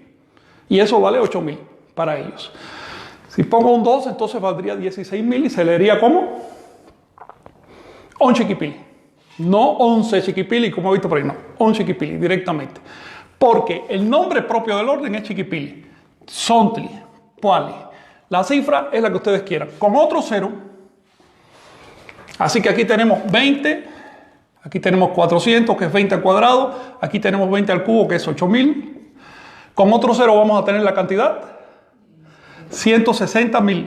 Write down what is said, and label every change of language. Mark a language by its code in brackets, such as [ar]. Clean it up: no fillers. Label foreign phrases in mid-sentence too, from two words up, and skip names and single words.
[es] Y eso vale 8,000 para ellos. Si pongo un 2, entonces valdría 16,000 y se leería como 11 chiquipili. No 11 chiquipili, como he visto por ahí, no. 11 chiquipili, directamente. Porque el nombre propio del orden es chiquipili. [nah] Sontli, Puali. [es] La cifra es la que ustedes quieran. Con otro 0. Así que aquí tenemos 20. Aquí tenemos 400, que es 20 al cuadrado. Aquí tenemos 20 al cubo, que es 8000. Con otro cero vamos a tener la cantidad 160.000.